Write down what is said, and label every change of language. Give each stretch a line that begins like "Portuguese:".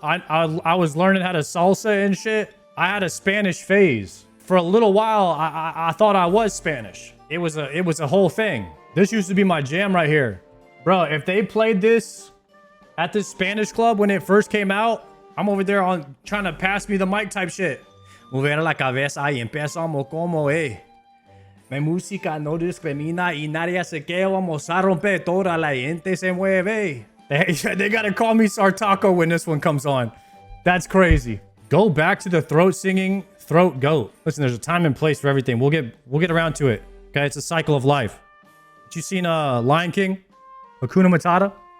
English: I was learning how to salsa and shit. I had a Spanish phase. For a little while, I thought I was Spanish. It was a whole thing. This used to be my jam right here. Bro, if they played this at the Spanish club when it first came out, I'm over there trying to pass me the mic type shit.
Spanish: Mover la cabeza y empezamos como, Mi música no discrimina y nadie se queda. Vamos a romper toda la gente se mueve.
English: They gotta call me Sardaco when this one comes on. That's crazy. Go back to the throat singing, throat goat. Listen, there's a time and place for everything. We'll get around to it. Okay, it's a cycle of life. But you seen Lion King? Hakuna Matata?